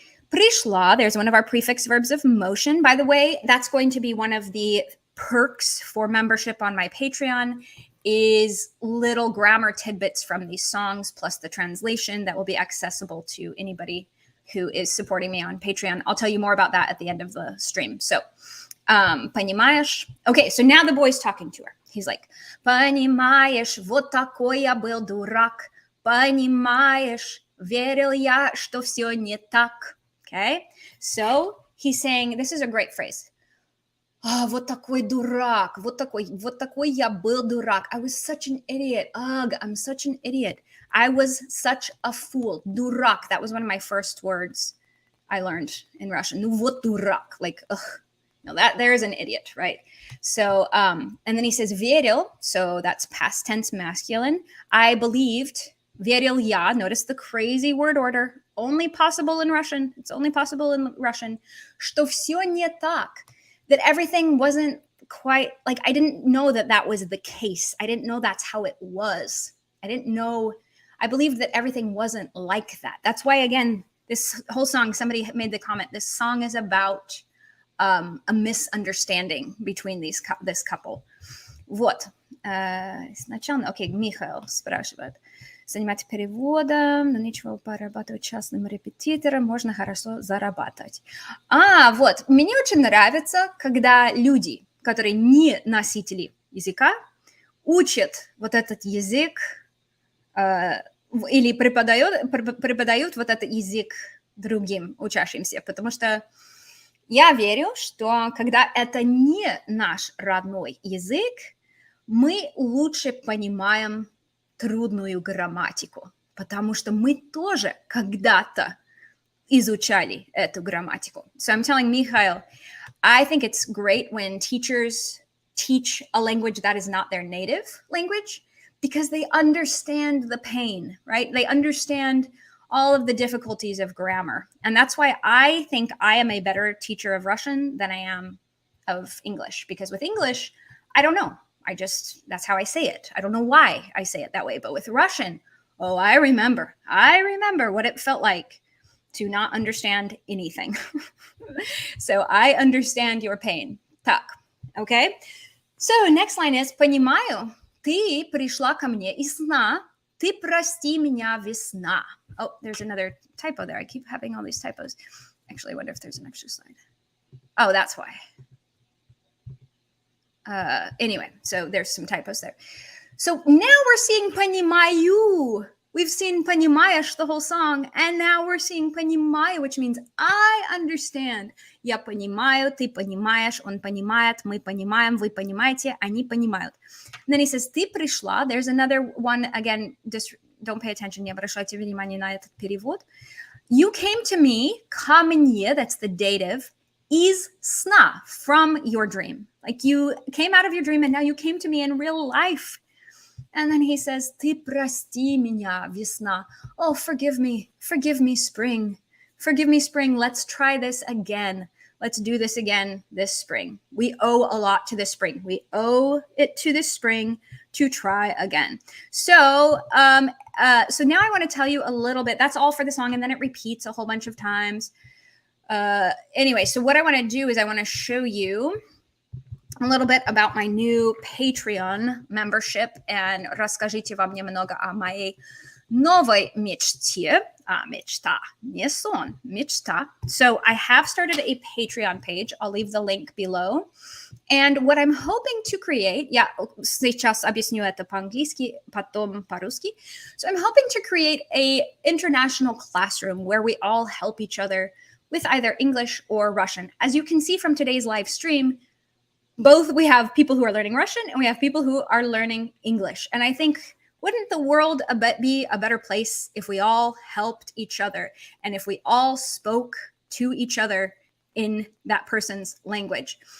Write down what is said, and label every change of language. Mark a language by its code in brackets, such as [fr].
[en] Пришла, there's one of our prefix verbs of motion. By the way, that's going to be one of the perks for membership on my Patreon, is little grammar tidbits from these songs plus the translation that will be accessible to anybody who is supporting me on Patreon. I'll tell you more about that at the end of the stream. So, [ru] понимаешь? [en] Okay, so now the boy's talking to her. He's like, [ru] понимаешь, вот такой я был дурак. Понимаешь, верил я, что все не так. [en] Okay, so he's saying, this is a great phrase. [ru] Oh, вот такой дурак, вот такой я был дурак. [en] I was such an idiot. Ugh, I'm such an idiot. I was such a fool. Дурак, that was one of my first words I learned in Russian. [ru] Ну вот дурак, [en] like, ugh. No, that there is an idiot, right? So, and then he says верил, so that's past tense masculine. I believed, [ru] верил я, [en] notice the crazy word order, only possible in Russian. It's only possible in Russian. [ru] Что все не так. [en] That everything wasn't quite, like, I didn't know that that was the case. I didn't know that's how it was. I didn't know, I believed that everything wasn't like that. That's why, again, this whole song, somebody made the comment, this song is about a misunderstanding between this couple. [ru] Вот. Сначала, окей, Михаил спрашивает. Заниматься переводом, но ничего, порабатывать частным репетитором, можно хорошо зарабатывать. Вот, мне очень нравится, когда люди, которые не носители языка, учат вот этот язык или преподают вот этот язык другим учащимся, потому что я верю, что когда это не наш родной язык, мы лучше понимаем трудную грамматику, потому что мы тоже когда-то изучали эту грамматику. [en] So I'm telling Mikhail, I think it's great when teachers teach a language that is not their native language because they understand the pain, right? They understand all of the difficulties of grammar. And that's why I think I am a better teacher of Russian than I am of English, because with English, I don't know. That's how I say it. I don't know why I say it that way. But with Russian, oh, I remember what it felt like to not understand anything. So I understand your pain. [ru] Так, [en] okay? So next line is [ru] понимаю, ты пришла ко мне из сна, ты прости меня весна. [en] Oh, there's another typo there. I keep having all these typos. Actually, I wonder if there's an extra slide. Oh, that's why. Anyway, so there's some typos there. So now we're seeing понимаю. We've seen понимаешь the whole song, and now we're seeing понимаю, which means I understand. [ru] Я понимаю, ты понимаешь, он понимает, мы понимаем, вы понимаете, они понимают. [en] And then he says, [ru] ты пришла. [en] There's another one, again, just don't pay attention, [ru] не обращайте внимания на этот перевод. [en] You came to me, [ru] ко мне, [en] that's the dative, [ru] из сна, [en] from your dream. Like you came out of your dream and now you came to me in real life. And then he says, [ru] ты прости меня, весна. [en] Oh, forgive me, spring. Forgive me, spring. Let's try this again. Let's do this again this spring. We owe a lot to this spring. We owe it to this spring to try again. So now I want to tell you a little bit. That's all for the song, and then it repeats a whole bunch of times. Anyway, so what I want to do is I want to show you a little bit about my new Patreon membership and [ru] расскажите вам немного о моей новой мечте. Мечта, не сон, мечта. [en] So I have started a Patreon page. I'll leave the link below. And what I'm hoping to create, [ru] я сейчас объясню это по-английски, потом по-русски. [en] So I'm hoping to create a international classroom where we all help each other with either English or Russian. As you can see from today's live stream, both we have people who are learning Russian and we have people who are learning English. And I think, wouldn't the world be a better place if we all helped each other and if we all spoke to each other in that person's language?